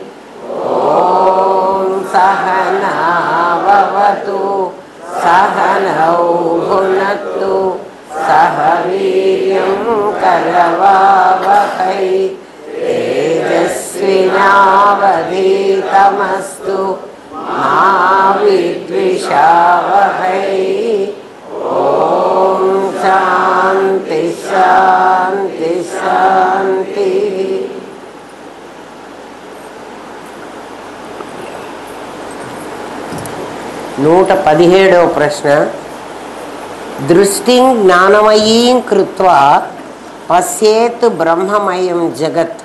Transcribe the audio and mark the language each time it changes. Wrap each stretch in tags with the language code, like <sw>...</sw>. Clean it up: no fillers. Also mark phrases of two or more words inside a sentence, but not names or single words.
<sa>ॐ सहना भवतु सहनौ भुनक्तु सह वीर्यं करवावहै तेजस्विनावधीतमस्तु मा विद्विषावहै। ॐ शान्ति शान्ति शान्तिः।</sa> <te>117వ ప్రశ్న.</te> <sa>దృష్టిం జ్ఞానమయీం కృత్వా పశ్యేత్ బ్రహ్మమయం జగత్.</sa>